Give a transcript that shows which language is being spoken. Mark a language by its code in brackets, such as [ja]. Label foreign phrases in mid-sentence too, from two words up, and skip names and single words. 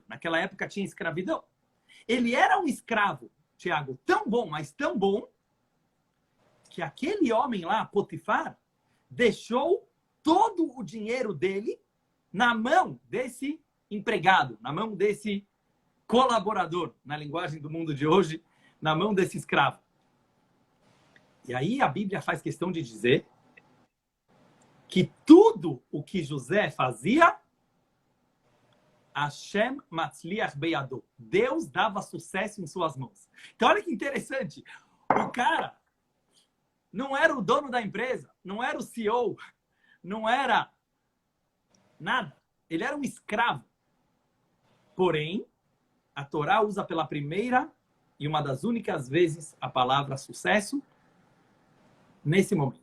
[pt] Naquela época tinha escravidão. Ele era um escravo, Tiago, tão bom, mas tão bom, que aquele homem lá, Potifar, deixou todo o dinheiro dele na mão desse empregado, na mão desse colaborador, na linguagem do mundo de hoje, na mão desse escravo. E aí a Bíblia faz questão de dizer que tudo o que José fazia, [he] השם מצליח בידו. [pt] Deus dava sucesso em suas mãos. Então olha que interessante. O cara não era o dono da empresa, não era o CEO, não era nada. Ele era um escravo. Porém, a Torá usa pela primeira e uma das únicas vezes a palavra sucesso nesse momento.